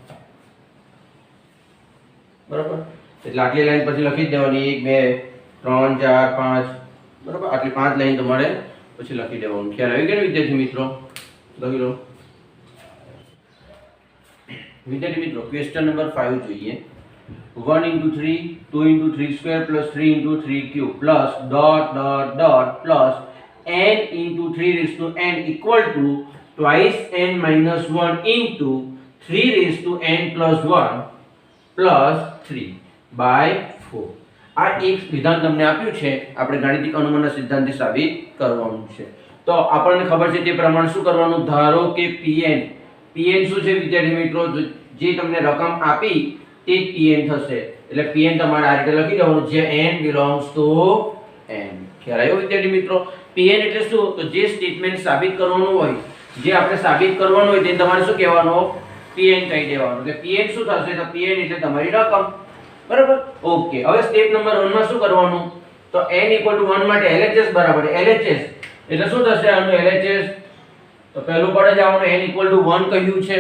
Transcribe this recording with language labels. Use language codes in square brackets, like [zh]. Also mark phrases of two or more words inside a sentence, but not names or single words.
[gu] બરાબર. એટલે આટલી લાઈન પછી લખી જ દેવાની 1 2 3 4 5. બરાબર. આટલી 5 લાઈન તમારે પછી લખી દેવાનું. ખ્યાલ આવી ગયો ને વિદ્યાર્થી મિત્રો? લખી લો વિદ્યાર્થી મિત્રો. ક્વેશ્ચન નંબર 5 જોઈએ. 1 × 3 2 × 3² + 3 × 3³ plus ... [en] plus n × 3n = twice n - 1 × 3n + 1 plus 3/4. [gu] આ એક વિધાન તમને આપ્યું છે, આપણે ગાણિતિક અનુમાનના સિદ્ધાંતથી સાબિત કરવાનું છે. તો આપણને ખબર છે તે પ્રમાણે શું કરવાનું, ધારો કે pn શું છે વિદ્યાર્થી મિત્રો, જે તમને રકમ આપી તે pn થશે. એટલે pn તમારે આ રીતે લખી દેવાનું, જે [en] n belongs to n. [gu] ખ્યાલ આવ્યો વિદ્યાર્થી મિત્રો? pn એટલે શું, તો જે સ્ટેટમેન્ટ સાબિત કરવાનું હોય, જે આપણે સાબિત કરવાનું હોય તે તમારે શું કહેવાનું, pn કહી દેવાનું. એટલે pn શું થશે, તો pn એટલે તમારી રકમ. બરાબર, ઓકે. હવે સ્ટેપ નંબર 1 માં શું કરવાનું, તો n = 1 માટે LHS બરાબર LHS એટલે શું થશે આનું LHS, તો પહેલું પડે જ આવવાનું n = 1 કહ્યું છે.